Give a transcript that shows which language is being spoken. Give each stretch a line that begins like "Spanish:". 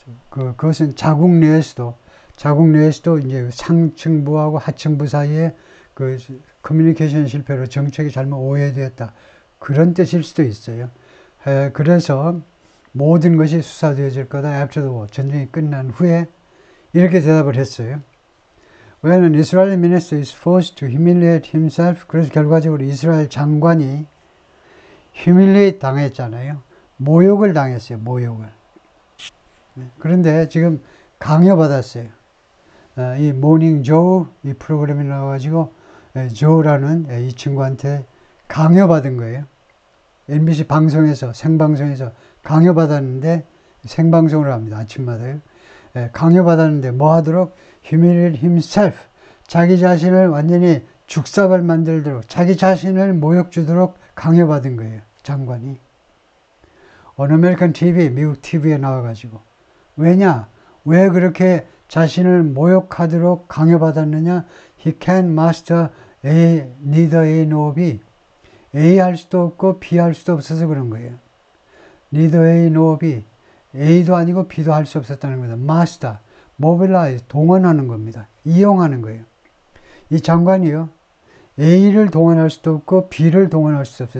Korean: 그것은 자국 내에서도 이제 상층부하고 하층부 사이에 그 커뮤니케이션 실패로 정책이 잘못 오해되었다. 그런 뜻일 수도 있어요. 그래서 모든 것이 수사되어질 거다.
English: after the war.
Korean: 전쟁이 끝난 후에 이렇게 대답을 했어요.
English: When an Israeli minister is forced to humiliate himself,
Korean: 그래서 결과적으로 이스라엘 장관이
English: humiliate
Korean: 당했잖아요. 모욕을 당했어요. 모욕을. 그런데 지금 강요받았어요. 이 모닝 조우 이 프로그램에 나와가지고 조우라는 이 친구한테 강요받은 거예요. MBC 방송에서 생방송에서 강요받았는데 생방송을 합니다. 아침마다요. 강요받았는데 뭐 하도록
English: humiliate himself
Korean: 자기 자신을 완전히 죽사발 만들도록 자기 자신을 모욕 주도록 강요받은 거예요. 장관이.
English: On American TV
Korean: 미국 TV에 나와가지고 왜냐? 왜 그렇게 자신을 모욕하도록 강요받았느냐?
English: He can master A, neither A nor B.
Korean: A 할 수도 없고 B 할 수도 없어서 그런 거예요.
English: Neither A nor B.
Korean: A도 아니고 B도 할 수 없었다는 겁니다.
English: Master, mobilize,
Korean: 동원하는 겁니다. 이용하는 거예요. 이 장관이요. A를 동원할 수도 없고 B를 동원할 수도 없어요.